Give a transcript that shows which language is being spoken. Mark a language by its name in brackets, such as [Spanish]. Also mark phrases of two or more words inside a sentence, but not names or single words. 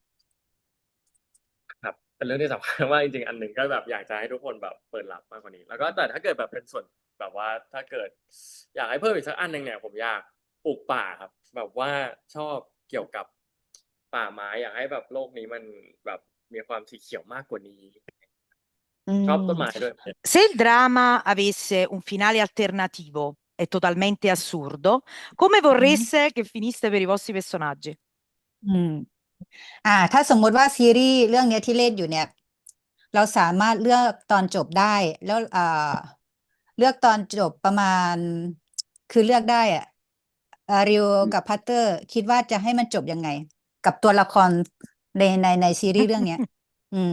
[Thai] ครับเป็นเรื่องที่สำคัญมากจริงๆอันหนึ่งก็แบบอยากจะให้ทุกคนแบบเปิดรับมากกว่านี้แล้วก็แต่ถ้าเกิดแบบเป็นส่วนแบบว่าถ้าเกิดอยากให้เพิ่มอีกสักอันหนึ่งเนี่ยผมอยากปลูกป่าครับแบบว่าชอบเกี่ยวกับป่าไม้อยากให้แบบโลกนี้มันแบบมีความสีเขียวมากกว่านี้ อื ชอบต้นไม้ ม ด้วย [Italian] Se il dramma avesse un finale alternativo e totalmente assurdo, come [Thai] อืม [Italian] vorreste che finisse per i vostri personaggi? [Thai] อืม ถ้าสมมติว่าซีรีส์เรื่องเนี้ยที่เล่นอยู่เนี่ย เราสามารถเลือกตอนจบได้ แล้วเลือกตอนจบประมาณ คือเลือกได้อ่ะริวกับพัตเตอร์คิดว่าจะให้มันจบยังไง กับตัวละครในซีรีส์เรื่องเนี้ย อืม